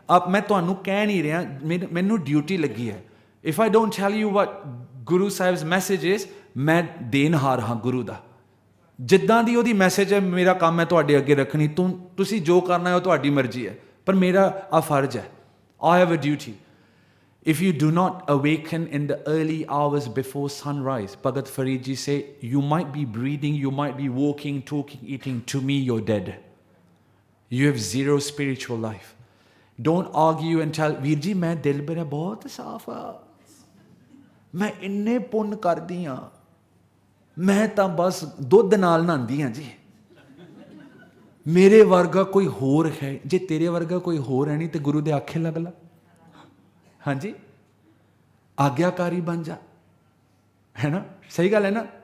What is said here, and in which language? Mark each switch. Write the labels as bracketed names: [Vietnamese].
[Punjabi] ਮੈਂ ਤੁਹਾਨੂੰ ਕਹਿ ਨਹੀਂ ਰਿਹਾ ਮੈਨੂੰ ਡਿਊਟੀ ਲੱਗੀ ਹੈ. [English] if I don't tell you what Guru Sahib's message is [Punjabi] ਮੈਂ ਦੇਣਹਾਰ ਹਾਂ ਗੁਰੂ ਦਾ. ਜਿੱਦਾਂ ਦੀ ਉਹਦੀ ਮੈਸੇਜ ਹੈ ਮੇਰਾ ਕੰਮ ਹੈ ਤੁਹਾਡੇ ਅੱਗੇ ਰੱਖਣੀ. ਤੁਸੀਂ ਜੋ ਕਰਨਾ ਹੈ ਉਹ ਤੁਹਾਡੀ ਮਰਜ਼ੀ ਹੈ ਪਰ ਮੇਰਾ ਆ ਫਰਜ਼ ਹੈ. [English] I have a duty. If you do not awaken in the early hours before sunrise, Bhagat Farid ji say, you might be breathing, you might be walking, talking, eating. To me, you're dead. You have zero spiritual life. Don't argue and tell, [Punjabi] Veer ji, main dil mera bahut saaf hai. ਮੈਂ ਇੰਨੇ ਪੁੰਨ ਕਰਦੀ ਹਾਂ ਮੈਂ ਤਾਂ ਬਸ ਦੁੱਧ ਨਾਲ ਨਹਾਉਂਦੀ ਹਾਂ ਜੀ. ਮੇਰੇ ਵਰਗਾ ਕੋਈ ਹੋਰ ਹੈ ਜੇ ਤੇਰੇ ਵਰਗਾ ਕੋਈ ਹੋਰ ਹੈ ਨਹੀਂ ਤੇ ਗੁਰੂ ਦੇ ਆਖੇ ਲੱਗ ਲਾ. ਹਾਂਜੀ ਆਗਿਆਕਾਰੀ ਬਣ ਜਾ ਹੈ ਨਾ. ਸਹੀ ਗੱਲ ਹੈ ਨਾ.